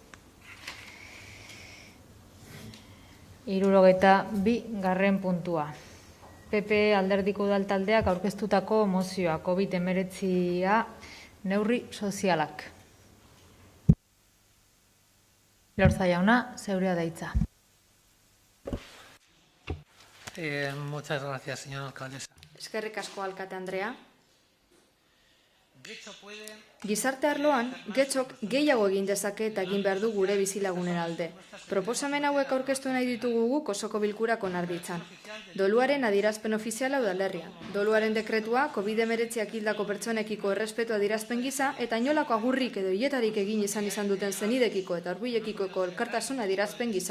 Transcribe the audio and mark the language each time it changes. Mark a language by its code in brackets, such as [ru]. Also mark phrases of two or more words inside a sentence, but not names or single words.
[eu] 62. puntua. PP alderdiko udaltaldeak aurkeztutako mozioa COVID-19 neurri sozialak. Lorza jauna, zeurea da hitza. [es] Muchas gracias, señora alcaldesa. [eu] Eskerrik asko, alkate Andrea. Gizarte arloan, getxok gehiago egin dezake eta egin behar du gure bizilagunen alde. Proposamen hauek aurkeztu nahi ditugu guk osoko bilkurak onar ditzan. Doluaren adierazpen ofiziala udalerrian. Doluaren dekretua COVID-19 hildako pertsonekiko errespetu adierazpen gisa eta inolako agurrik edo hiletarik egin izan duten zenidekiko eta orbuilekiko elkartasun adierazpen gisa.